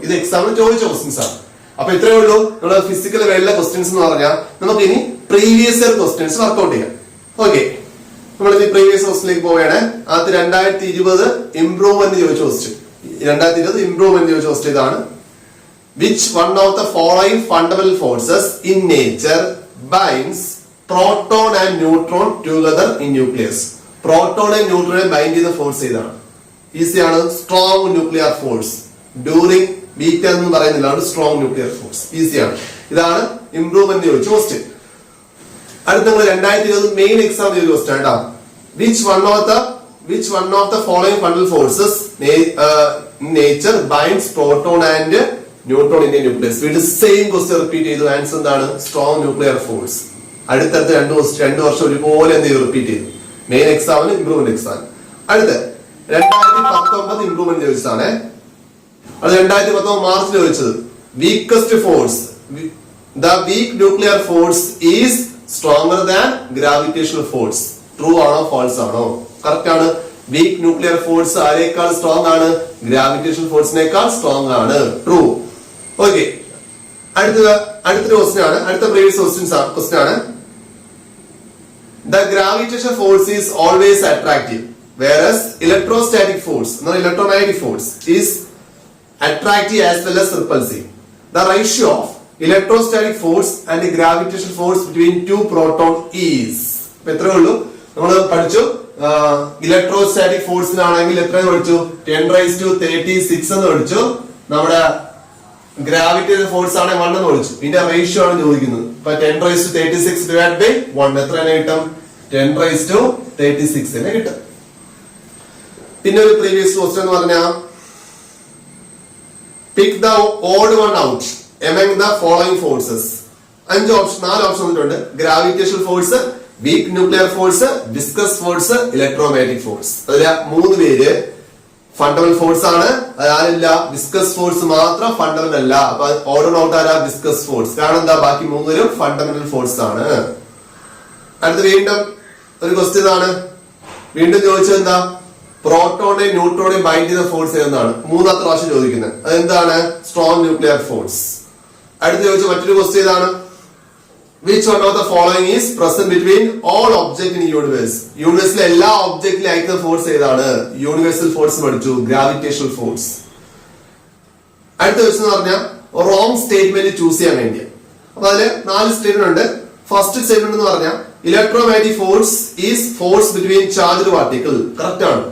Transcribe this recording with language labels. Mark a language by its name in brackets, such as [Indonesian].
[Malayalam] ഇത് എക്സാമിന് ചോദിച്ച ക്വസ്റ്റ്യൻസ് ആണ്. അപ്പൊ ഇത്രേ ഉള്ളൂ നമ്മുടെ ഫിസിക്കൽ വേൾഡിലെ ക്വസ്റ്റ്യൻസ് എന്ന് പറഞ്ഞാൽ. നമുക്ക് ഇനി പ്രീവിയസ് ഇയർ ക്വസ്റ്റ്യൻസ് വർക്ക്ഔട്ട് ചെയ്യാം. ഓക്കെ, നമ്മൾ ഇനി പ്രീവിയസ് ക്വസ്റ്റ്യനിലേക്ക് പോവുകയാണ്. അത് 2020 ഇംപ്രൂവ്മെന്റ് ചോദിച്ച ക്വസ്റ്റ്യൻ. 2020 ഇംപ്രൂവ്മെന്റ് ചോദിച്ച ക്വസ്റ്റ്യൻ ഇതാണ്. [English] Which one of the following fundamental forces in nature binds proton and neutron together in nucleus? Proton and neutron bind [Malayalam] ചെയ്യുന്ന ഫോഴ്സ് ഇതാണ്. ഈസിയാണ്. Strong nuclear force. During beta എന്ന് പറയുന്നില്ല, സ്ട്രോങ് ന്യൂക്ലിയർ ഫോഴ്സ്. ഈസിയാണ്. ഇതാണ് improvement ചോദിച്ച question. അടുത്ത നമ്മൾ 2020 മെയിൻ എക്സാം ചോദിച്ച ക്വസ്റ്റ്യൻ കേട്ടോ. [English] Which one of the following fundamental forces nature binds proton and neutron in a nucleus? We the same question repeat [Malayalam] ചെയ്തു. ആൻസർ എന്താണ്? Strong nuclear force. അടുത്തടുത്ത് 2 വർഷം ഒരുപോലെ എന്ത് ചെയ്തു? റിപ്പീറ്റ് ചെയ്തു. മെയിൻ എക്സാമിന് ഇംപ്രൂവ്മെന്റ് എക്സാം. അടുത്ത 2019 ഇംപ്രൂവ്മെന്റ് ചോദിച്ചതാണ്. അത് 2019 മാർച്ചിൽ ചോദിച്ചത്. [English] Weakest force, the weak nuclear force is stronger than gravitational force. [Malayalam] True ആണോ ഫാൾസ് ആണോ? കറക്റ്റ് ആണ്. വീക്ക് ന്യൂക്ലിയർ ഫോഴ്സ് ആരേക്കാൾ സ്ട്രോങ് ആണ്? ഗ്രാവിറ്റേഷൻ ഫോഴ്സിനേക്കാൾ സ്ട്രോങ് ആണ്. ട്രൂ. ഓക്കെ, അടുത്തൊരു ക്വസ്റ്റ്യൻ ആണ്. അടുത്ത പ്രീവിയസ് ക്വസ്റ്റ്യൻ ആണ്. [English] The gravitation force is always attractive, whereas electrostatic force, electromagnetic force, is attractive as well as repulsive. The ratio of electrostatic force and the gravitation force between two protons is. [Malayalam] എത്രയേ ഉള്ളൂ? നമ്മൾ പഠിച്ചു electrostatic ഫോഴ്സിനാണെങ്കിൽ എത്ര പഠിച്ചു? 10⁻36 എന്ന് പഠിച്ചു. നമ്മുടെ gravitation force ആണ് 1 എന്ന് പഠിച്ചു. ഇതിന്റെ റേഷ്യോ ആണ് ചോദിക്കുന്നത്. ഇപ്പൊ 10⁻36 ഡിവൈഡ് ബൈ 1 എത്ര തന്നെ കിട്ടും? 10⁻36 തന്നെ കിട്ടും. പിന്നെ ഒരു പ്രീവിയസ് ക്വസ്റ്റ്യൻ എന്ന് പറഞ്ഞാൽ [English] Pick the odd one out among the following forces. [Malayalam] 4 option വന്നിട്ടുണ്ട്. Gravitation force, weak nuclear force, viscous force, electromagnetic force. അതിലെ 3 പേര് ഫണ്ടമെന്റൽ ഫോഴ്സ് ആണ്. അതാരില്ല, വിസ്കസ് ഫോഴ്സ് മാത്രം ഫണ്ടമെന്റൽ അല്ല. അപ്പൊ ഓർഡർ ഔട്ട് ആരാ? Viscous force. കാരണം എന്താ? ബാക്കി 3 പേരും ഫണ്ടമെന്റൽ ഫോഴ്സ് ആണ്. അടുത്ത വീണ്ടും ഒരു ക്വസ്റ്റ്യൻ ആണ്. വീണ്ടും ചോദിച്ചത് എന്താ? പ്രോട്ടോണെ ന്യൂട്രോണെ ബൈൻഡ് ചെയ്ത ഫോഴ്സ് ഏതാണ്? 3ാമത്തെ പ്രാവശ്യം ചോദിക്കുന്നത്. അതെന്താണ്? Strong nuclear force. അടുത്ത് ചോദിച്ച മറ്റൊരു ക്വസ്റ്റ്യൻ ഇതാണ്. [English] Which one of the following is present between all objects in universe? [Malayalam] യൂണിവേഴ്സിലെ എല്ലാ ഒബ്ജക്റ്റിലും അയക്കുന്ന ഫോഴ്സ് ഏതാണ്? യൂണിവേഴ്സൽ ഫോഴ്സ് പഠിച്ചു, ഗ്രാവിറ്റേഷണൽ ഫോഴ്സ്. അടുത്ത ക്വസ്റ്റ്യൻ എന്ന് പറഞ്ഞാൽ റോങ് സ്റ്റേറ്റ്മെന്റ് ചൂസ് ചെയ്യാൻ വേണ്ടി. അപ്പൊ അതില് 4 സ്റ്റേറ്റ്മെന്റ് ഉണ്ട്. ഫസ്റ്റ് സ്റ്റേറ്റ്മെന്റ് എന്ന് പറഞ്ഞാൽ [English] Electromagnetic force is force between charged particle. [Malayalam] Correct ആണ്.